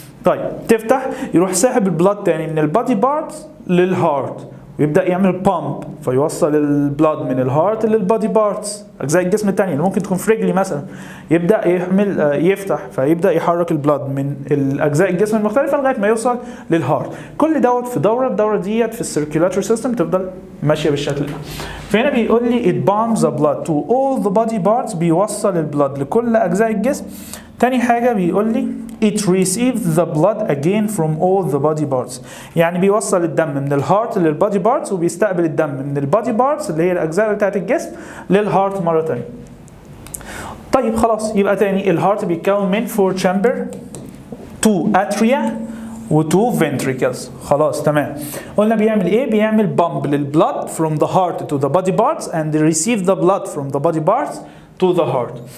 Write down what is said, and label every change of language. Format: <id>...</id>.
<ar>طيب تفتح يروح ساحب البلد تاني من البادي بارتس للهارت، ويبدا يعمل بامب فيوصل البلد من الهارت للبادي بارتس، اجزاء الجسم الثانيه اللي ممكن تكون في رجلي مثلا، يبدا يفتح فيبدا يحرك البلد من الاجزاء الجسم المختلفه لغايه ما يوصل للهارت. كل دوت في الدوره ديت في السيركيولاتوري سيستم تفضل ماشيه بالشكل ده. فهنا بيقول لي</ar> <en>it pumps the blood to all the body parts،</en> <ar>بيوصل البلد لكل اجزاء الجسم. تاني حاجه بيقول لي</ar> <en>it receives the blood again from all the body parts،</en> <ar>يعني بيوصل الدم من الهارت للبادي بارتس، وبيستقبل الدم من البادي بارتس اللي هي الاجزاء بتاعت الجسم للهارت مره ثانيه. طيب خلاص، يبقى تاني الهارت بيتكون من 4 chamber، 2 atria و 2 ventricles. خلاص تمام. قلنا بيعمل ايه؟ بيعمل بامب للبلد</ar> <en>from the heart to the body parts and receive the blood from the body parts to the heart.</en>